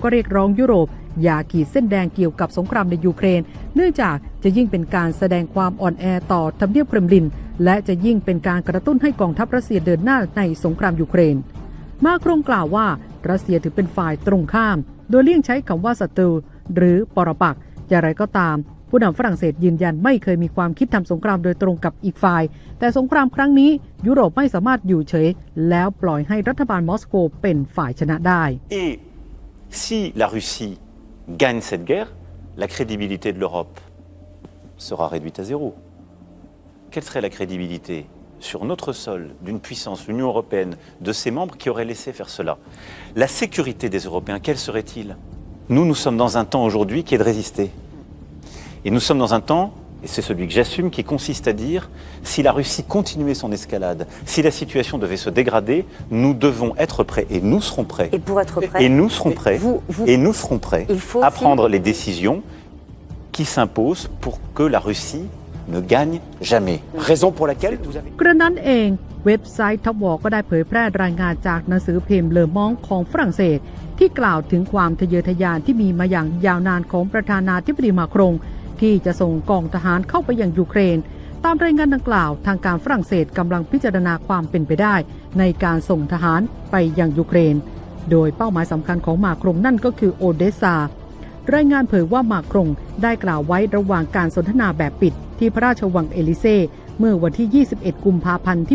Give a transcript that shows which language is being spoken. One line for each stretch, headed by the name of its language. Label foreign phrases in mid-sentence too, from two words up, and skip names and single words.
Thai: ก็เรียกร้องยุโรปอย่าขีดเส้นแดงเกี่ยวกับสงครามในยูเครนเนื่องจากจะยิ่งเป็นการแสดงความอ่อนแอต่อทำเนียบเครมลินและจะยิ่งเป็นการกระตุ้นให้กองทัพรัสเซียเดินหน้าในสงครามยูเครนมาครงกล่าวว่ารัสเซียถือเป็นฝ่ายตรงข้ามโดยเลี่ยงใช้คำว่าศัตรูหรือปรปักษ์อย่างไรก็ตามผู้นำฝรั่งเศสยืนยันไม่เคยมีความคิดทำสงครามโดยตรงกับอีกฝ่ายแต่สงครามครั้งนี้ยุโรปไม่สามารถอยู่เฉยแล้วปล่อยให้รัฐบาลมอสโกเป็นฝ่ายชนะได้
French: Et si la Russie gagne cette guerre, la crédibilité de l'Europe sera réduite à zéro. Quelle serait la crédibilité sur notre sol d'une puissance, l'Union européenne, de ses membres qui auraient laissé faire cela? La sécurité des Européens, quelle serait-il? Nous sommes dans un temps aujourd'hui qui est de résister. Et nous sommes dans un temps, et c'est celui que j'assume, qui consiste à dire, si la Russie continuait son escalade, si la situation devait se dégrader, nous devons être prêts, et nous serons prêts. Et pour être prêts, et nous serons prêts, et nous serons prêts à prendre les décisions qui s'imposent pour que la Russie ne gagne jamais. Raison pour laquelle vous avez...
Thai: กระนั้นเองเว็บไซต์ท็อปวอลก็ได้เผยแพร่รายงานจากหนังสือพิมพ์เลอมองของฝรั่งเศสที่กล่าวถึง ความทะเยอทะยานที่มีมาอย่างยาวนานของประธานาธิบดีมาครงที่จะส่งกองทหารเข้าไปยังยูเครนตามรายงานดังกล่าวทางการฝรั่งเศสกำลังพิจารณาความเป็นไปได้ในการส่งทหารไปยังยูเครนโดยเป้าหมายสำคัญของมาครงนั่นก็คือโอเดสซารายงานเผยว่ามาครงได้กล่าวไว้ระหว่างการสนทนาแบบปิดที่พระราชวังเอลิเซ่เมื่อวันที่ 21 กุมภาพันธ์ที่